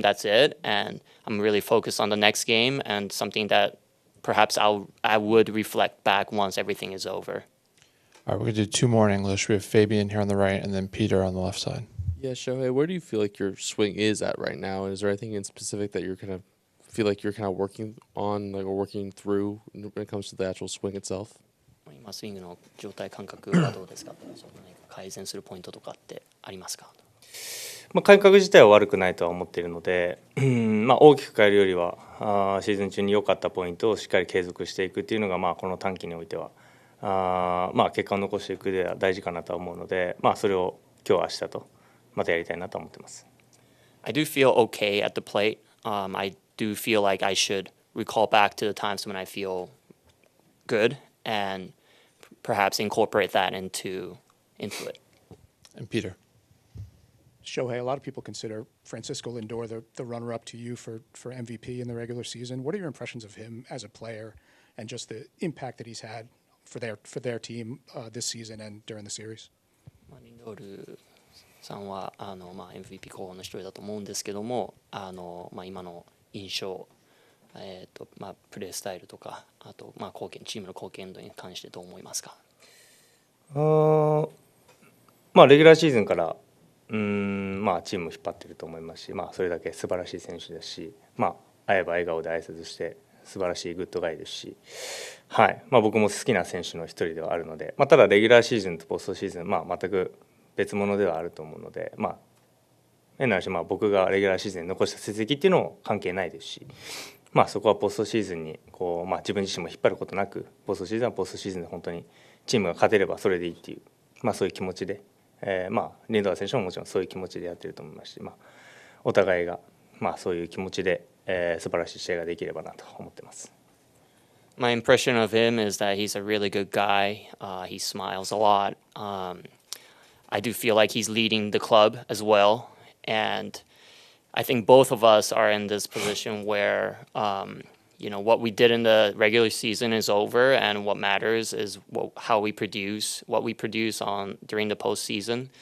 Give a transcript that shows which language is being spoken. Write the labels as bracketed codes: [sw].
[en] That's it, and I'm really focused on the next game and something that perhaps I would reflect back once everything is over. All right, we're going to do two more in English. We have Fabian here on the right and then Peter on the left side. Yeah, Shohei, where do you feel like your swing is at right now? Is there anything in specific that you're kind of feel like you're kind of working on, like, or working through when it comes to the actual swing itself? [ja] 今スイングの状態感覚はどうですか？その何か改善するポイントとかってありますか？感覚自体は悪くないとは思っているので、大きく変えるよりはシーズン中に良かったポイントをしっかり継続していくっていうのが、この短期においては結果を残していくでは大事かなとは思うので、それを今日明日とまたやりたいなと思ってます。 [en] I do feel okay at the plate. I do feel like I should recall back to the times when I feel good and perhaps incorporate that into it. And Peter. Shohei, a lot of people consider Francisco Lindor the runner-up to you for MVP in the regular season. What are your impressions of him as a player and just the impact that he's had for their team this season and during the series? [ja] リンドールさんはMVP 候補の一人だと思うんですけども、今の印象、プレースタイルとか、あとチームの貢献度に関してどう思いますか？レギュラーシーズンからチームを引っ張っていると思いますし、それだけ素晴らしい選手ですし、会えば笑顔で挨拶して素晴らしいグッドガイですし、僕も好きな選手の一人ではあるので、ただレギュラーシーズンとポストシーズン、全く別物ではあると思うので、変な話、僕がレギュラーシーズンに残した成績っていうのも関係ないですし、そこはポストシーズンに自分自身も引っ張ることなく、ポストシーズンはポストシーズンで本当にチームが勝てればそれでいいっていう、そういう気持ちで、リンドア選手ももちろんそういう気持ちでやってると思いますし、お互いがそういう気持ちで、素晴らしい試合ができればなと思ってます。 [en] My impression of him is that he's a really good guy. He smiles a lot. I do feel like he's leading the club as well. And I think both of us are in this position where, what we did in the regular season is over, and what matters is what we produce during the postseason.